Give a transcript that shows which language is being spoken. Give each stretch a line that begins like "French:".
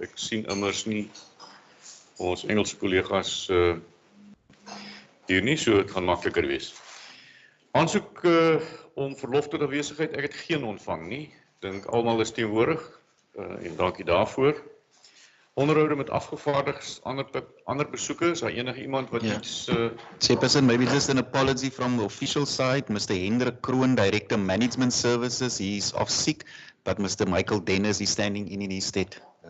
Afrikaans: Ek sien immers nie ons Engelse collega's hier nie, so het gaan makliker wees. Aansoek om verlof tot afwesigheid, ek het geen ontvang nie. Dink almal is teenwoordig en dankie daarvoor. Onderhoude met afgevaardigdes, ander besoeke, is daar enige iemand wat iets...
English: Chairperson, maybe just an apology from the official side. Mr. Hendrik Kroon, Director Management Services, he is off sick, but Mr. Michael Dennis is standing in his stead.